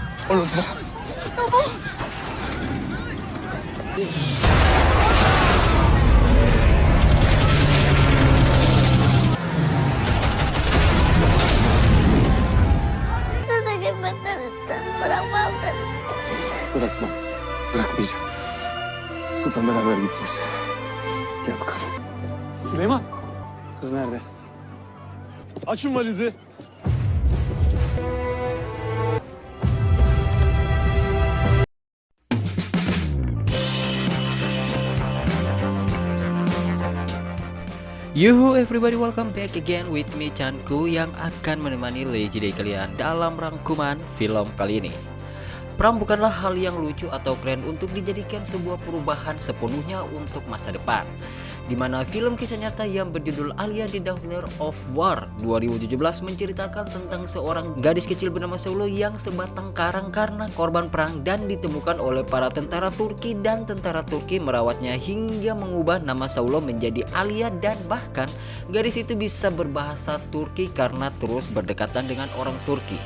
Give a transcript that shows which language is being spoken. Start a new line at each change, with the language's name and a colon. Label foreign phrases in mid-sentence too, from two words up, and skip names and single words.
Korean: 얼른 들어가.
Indonesian: Bagaimana Talitha? Kurang maafkan.
Turkish: Bırakma. Bırakmayacağım. Sultan beraber gideceğiz. Gel bakalım. Süleyman. Kız nerede? Açın valizi.
English: Yuhu everybody, welcome back again with me
Indonesian: Chanku yang akan menemani legendary kalian dalam rangkuman film kali ini. Perang bukanlah hal yang lucu atau keren untuk dijadikan sebuah perubahan sepenuhnya untuk masa depan, dimana film kisah nyata yang berjudul Alia the Daughter of War 2017 menceritakan tentang seorang gadis kecil bernama Saulo yang sebatang karang karena korban perang dan ditemukan oleh para tentara Turki, dan tentara Turki merawatnya hingga mengubah nama Saulo menjadi Alia, dan bahkan gadis itu bisa berbahasa Turki karena terus berdekatan dengan orang Turki.